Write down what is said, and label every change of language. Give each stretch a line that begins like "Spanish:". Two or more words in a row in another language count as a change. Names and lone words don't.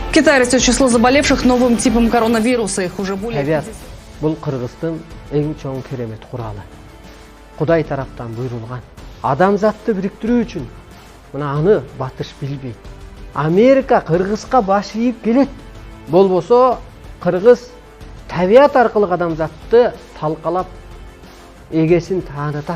Russian: Китай растет число заболевших новым типом коронавируса. Их уже более 50.
Kyrgyz: Бул Кыргыздын эң чоң керемет куралы. Кудай тараптан буйрулган. Адамзатты бириктирүү үчүн мына аны батыш билбейт. Америка Кыргызга баш ийип келет. Болбосо Кыргыз табият аркылуу адамзатты талкалап эгесин таанытат.